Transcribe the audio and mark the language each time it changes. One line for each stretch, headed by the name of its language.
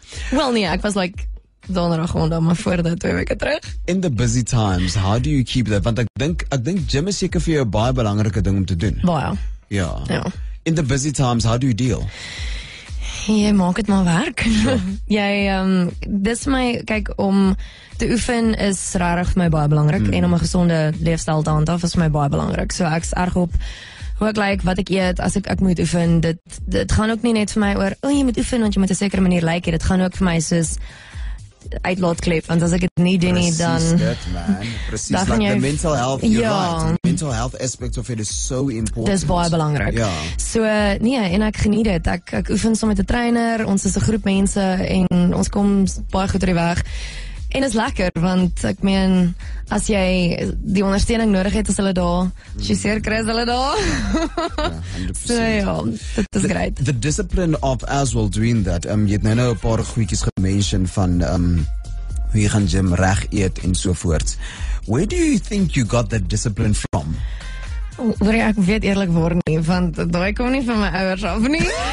Afrikaans: Wel nee, ek was like donderdag gewoon maar voor dat 2 weke terug.
English: In the busy times, how do you keep that?
Afrikaans: Want ek dink gym is seker vir jou 'n baie belangrike ding om te doen. Baie. Ja.
English: In the busy times, how do you deal?
Afrikaans: Jy maak dit maar werk. Jy dis my kyk om te oefen is regtig vir my baie belangrik en om 'n gesonde leefstyl te handhaaf is vir my baie belangrik. So ek's erg op hoe ek like, wat ek eet, as ek moet oefen. Dit gaan ook nie net vir my oor jy moet oefen want jy moet 'n sekere manier lyk. Dit gaan ook vir my soos uitlaatklep, want as ek dit nie doen nie, dan
English: Presies, like the mental health, you're right. The mental health aspect of it is so important.
Afrikaans: Dis baie belangrik. So, nee, en ek geniet dit. Ek oefen saam met 'n trainer, ons is 'n groep mense en ons kom baie goed oor die weg. En is lekker, want ek meen, as jy die ondersteuning nodig het, is hulle daar. As jy seer kry, is hulle daar. So ja, dit is great.
English: The discipline of as well doing that.
Afrikaans: Jy het nou 'n paar goedjies gemention van hoe jy gaan gym, reg eet en so voort.
English: Where do you think you got that discipline from?
Afrikaans: Ek weet eerlikwaar nie, want daai kom nie van my ouers af nie.